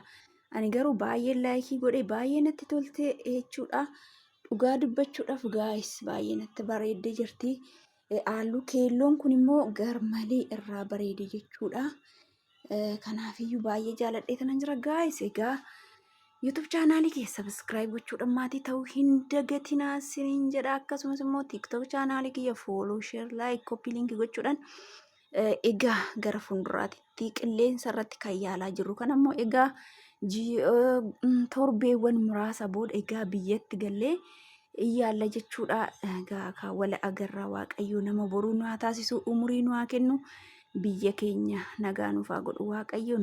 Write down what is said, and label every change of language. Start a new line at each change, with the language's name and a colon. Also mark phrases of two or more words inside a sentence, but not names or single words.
Oromo: ani garuu baay'ee laayikii godhe baay'ee natti tolte jechuudha. dhugaa dubbachuudhaaf gaayis baay'ee natti bareedde jirti. halluu keelloon kun immoo garmalee irraa bareede jechuudha. kanaafiyyuu baay'ee jaaladhee tanan jira gaayis. egaa
English: YouTube channel
Oromo: kee ሰብስክራይብ gochuudhaan maatii ta'uu hin dagatinaa siniin jedha. akkasumas immoo
English: TikTok channel
Oromo: kiyya
English: fooloo sheer laayik koppii linkii
Oromo: gochuudhaan egaa gara fuulduraatti qilleensa irratti kan yaalaa jirru kan ammoo egaa torbeewwan muraasa booda egaa biyyatti gallee yaalla jechuudha. egaa wala agarraa waaqayyo nama boruu nu haa taasisu, umurii nu haa kennu, biyya keenya nagaa nuuf haa godhu waaqayyo.